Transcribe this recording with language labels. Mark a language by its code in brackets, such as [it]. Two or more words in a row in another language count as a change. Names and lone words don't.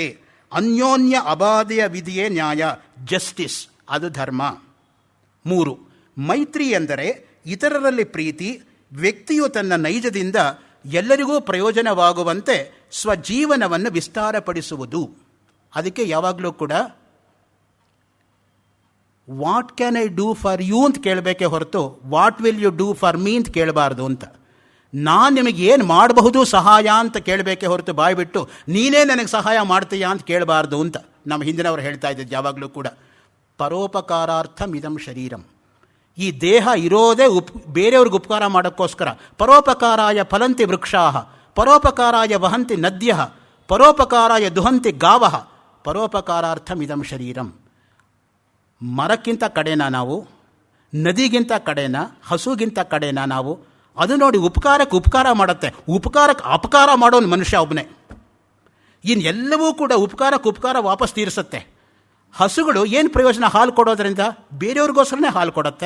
[kn] ಅನ್ಯೋನ್ಯ ಅಬಾಧೆಯ ವಿಧಿಯೇ ನ್ಯಾಯ, ಜಸ್ಟಿಸ್, ಅದು ಧರ್ಮ. 3. ಮೈತ್ರಿ ಎಂದರೆ ಇತರರಲ್ಲಿ ಪ್ರೀತಿ. ವ್ಯಕ್ತಿಯು ತನ್ನ ನೈಜದಿಂದ ಎಲ್ಲರಿಗೂ ಪ್ರಯೋಜನವಾಗುವಂತೆ ಸ್ವಜೀವನವನ್ನು ವಿಸ್ತಾರಪಡಿಸುವುದು. ಅದಕ್ಕೆ ಯಾವಾಗಲೂ ಕೂಡ [en] What can I do for you [kn] ಅಂತ ಕೇಳಬೇಕೇ ಹೊರತು [en] What will you do for me [kn] ಅಂತ ಕೇಳಬಾರ್ದು ಅಂತ. ನಾನು ನಿಮಗೆ ಏನು ಮಾಡಬಹುದು ಸಹಾಯ ಅಂತ ಕೇಳಬೇಕೆ ಹೊರತು ಬಾಯ್ಬಿಟ್ಟು ನೀನೇ ನನಗೆ ಸಹಾಯ ಮಾಡ್ತೀಯಾ ಅಂತ ಕೇಳಬಾರ್ದು ಅಂತ ನಮ್ಮ ಹಿಂದಿನವರು ಹೇಳ್ತಾ ಇದ್ದಿದ್ದು ಯಾವಾಗಲೂ ಕೂಡ. [sa] ಪರೋಪಕಾರಾರ್ಥಂ ಇದಂ ಶರೀರಂ. [kn] ಈ ದೇಹ ಇರೋದೇ ಬೇರೆಯವ್ರಿಗೆ ಉಪಕಾರ ಮಾಡೋಕ್ಕೋಸ್ಕರ. [sa] ಪರೋಪಕಾರಾಯ ಫಲಂತಿ ವೃಕ್ಷಾಃ, ಪರೋಪಕಾರಾಯ ವಹಂತಿ ನದ್ಯಃ, ಪರೋಪಕಾರಾಯ ದುಹಂತಿ ಗಾವಃ, ಪರೋಪಕಾರಾರ್ಥಂ ಇದಂ ಶರೀರಂ. [kn] ಮರಕ್ಕಿಂತ ಕಡೆನಾ ನಾವು? ನದಿಗಿಂತ ಕಡೆನಾ? ಹಸುಗಿಂತ ಕಡೆನಾ ನಾವು? ಅದು ನೋಡಿ, ಉಪಕಾರಕ್ಕೆ ಉಪಕಾರ ಮಾಡುತ್ತೆ, ಉಪಕಾರಕ್ಕೆ ಅಪಕಾರ ಮಾಡೋನು ಮನುಷ್ಯ ಒಬ್ಬನೇ. ಇನ್ನೆಲ್ಲವೂ ಕೂಡ ಉಪಕಾರಕ್ಕೆ ಉಪಕಾರ ವಾಪಸ್ ತೀರಿಸುತ್ತೆ. ಹಸುಗಳು ಏನು ಪ್ರಯೋಜನ ಹಾಲು ಕೊಡೋದ್ರಿಂದ? ಬೇರೆಯವ್ರಿಗೋಸ್ಕರನೇ ಹಾಲು ಕೊಡುತ್ತೆ.